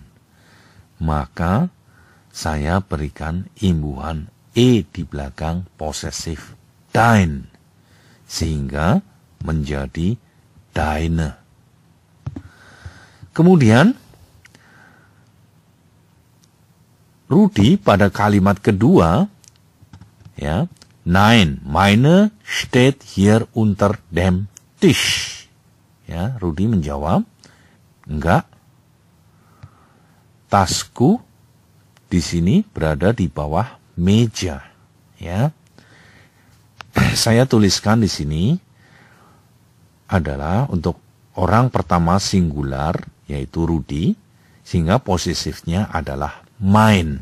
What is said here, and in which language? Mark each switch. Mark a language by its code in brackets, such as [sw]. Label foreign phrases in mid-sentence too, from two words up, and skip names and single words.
[id] Maka saya berikan imbuhan E di belakang posesif dein. Sehingga menjadi deine. Kemudian Rudi pada kalimat kedua, ya, [de] nein, meine steht hier unter dem Tisch. [id] Ya, Rudi menjawab, enggak. Tasku di sini berada di bawah meja. Ya, saya tuliskan di sini adalah untuk orang pertama singular, yaitu Rudi, sehingga posesifnya adalah mein.